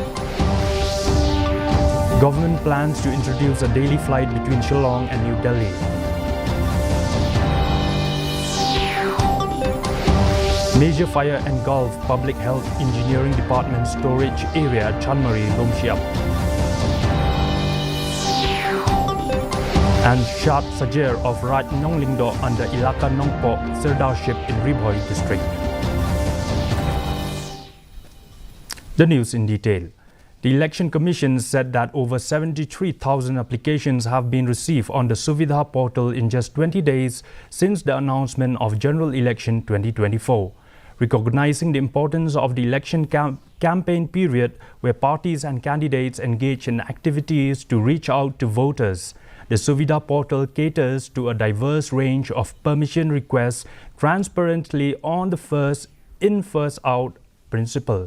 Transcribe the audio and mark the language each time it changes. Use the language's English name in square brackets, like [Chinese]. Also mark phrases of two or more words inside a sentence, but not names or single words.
[English] Government plans to introduce a daily flight between Shillong and New Delhi. Major fire engulfed Public Health Engineering Department storage area at Chanmari, Lomshiap. And Shat Sajer of Raj Nonglingdo under Ilaka Nongpo Sirdarship in Ribhoi district. The news in detail. The Election Commission said that over 73,000 applications have been received on the Suvidha portal in just 20 days since the announcement of General Election 2024. Recognizing the importance of the election campaign period where parties and candidates engage in activities to reach out to voters, the Suvidha portal caters to a diverse range of permission requests transparently on the first in, first out principle.